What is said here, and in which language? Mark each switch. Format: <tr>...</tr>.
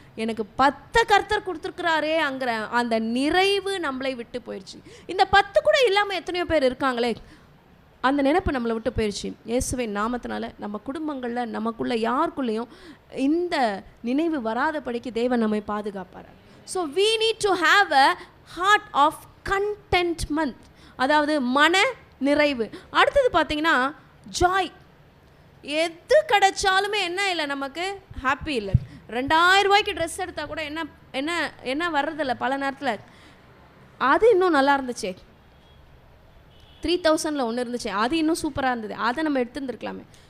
<ta>எனக்கு 10 கர்த்தர் கொடுத்துருக்குறாரே அங்கிற அந்த நிறைவு நம்மளை விட்டு போயிடுச்சு. இந்த 10 கூட இல்லாமல் எத்தனையோ பேர் இருக்காங்களே, அந்த நினைப்பு நம்மளை விட்டு போயிடுச்சு. இயேசுவின் நாமத்தினால நம்ம குடும்பங்களில் நமக்குள்ள யாருக்குள்ளேயும் இந்த நினைவு வராதபடிக்கு தேவன் நம்மை பாதுகாப்பார்.</ta> <en>so we need to have a heart of contentment,</en> <ta>அதாவது மன நிறைவு. அடுத்தது பார்த்தீங்கன்னா ஜாய். எது கிடைச்சாலுமே என்ன இல்லை, நமக்கு ஹாப்பி இல்லை. 2000 ரூபாய்க்கு ட்ரெஸ் எடுத்தால் கூட என்ன என்ன என்ன வர்றதில்ல பல நேரத்தில். அது இன்னும் நல்லா இருந்துச்சு. 3000 ஒன்று இருந்துச்சு, அது இன்னும் சூப்பராக இருந்தது, அதை நம்ம எடுத்துருந்துருக்கலாமே.</ta>